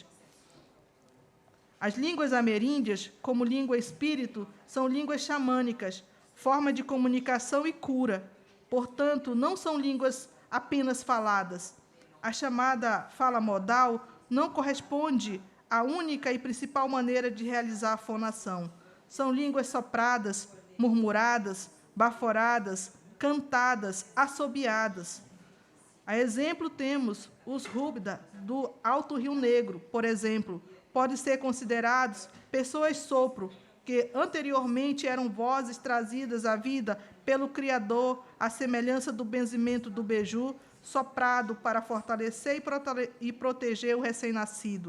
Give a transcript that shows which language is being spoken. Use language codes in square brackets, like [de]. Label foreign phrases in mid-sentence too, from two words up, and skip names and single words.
[pt] As línguas ameríndias, como língua espírito, são línguas xamânicas, forma de comunicação e cura. Portanto, não são línguas apenas faladas. A chamada fala modal não corresponde à única e principal maneira de realizar a fonação. São línguas sopradas, murmuradas, baforadas, cantadas, assobiadas. A exemplo, temos os Rúbida, do Alto Rio Negro, por exemplo, podem ser considerados pessoas sopro, que anteriormente eram vozes trazidas à vida pelo Criador, à semelhança do benzimento do beiju, soprado para fortalecer e proteger o recém-nascido.